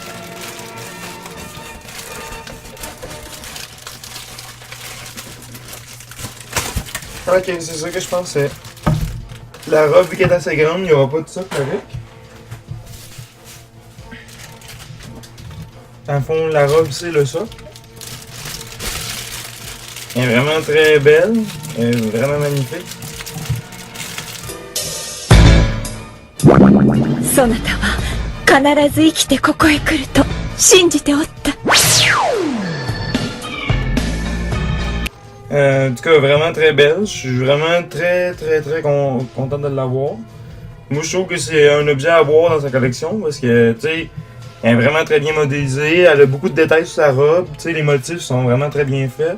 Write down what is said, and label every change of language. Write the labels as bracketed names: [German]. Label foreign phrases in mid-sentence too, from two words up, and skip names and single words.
[French] Ok, c'est ça que je pensais. La robe, vu qu'elle est assez grande, il n'y aura pas de socle avec. Dans le fond, la robe, c'est le socle. Elle est vraiment très belle. Elle est vraiment magnifique. [Japanese] そなたは必ず生きてここへ来ると信じておった。 [French] En tout cas, vraiment très belle. Je suis vraiment très content de l'avoir. Moi, je trouve que c'est un objet à avoir dans sa collection parce que, tu sais, elle est vraiment très bien modélisée, elle a beaucoup de détails sur sa robe, tu sais, les motifs sont vraiment très bien faits.